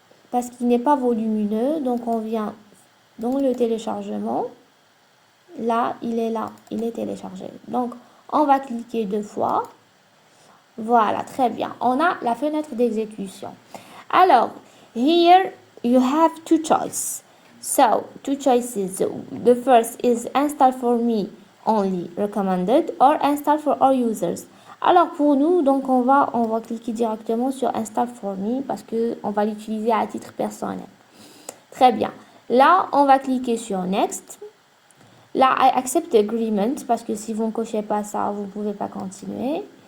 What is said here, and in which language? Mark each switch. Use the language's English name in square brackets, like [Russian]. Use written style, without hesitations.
[French] Parce qu'il n'est pas volumineux. Donc on vient dans le téléchargement. Là, il est téléchargé. Donc on va cliquer 2 fois. Voilà, très bien. On a la fenêtre d'exécution. [English] Alors, here you have two choices. So, two choices. The first is install for me only recommended or install for all users. [French] Alors pour nous, donc on va cliquer directement sur install for me parce que on va l'utiliser à titre personnel. Très bien. Là, on va cliquer sur next. Là, I accept agreement parce que si vous ne cochez pas ça, vous ne pouvez pas continuer.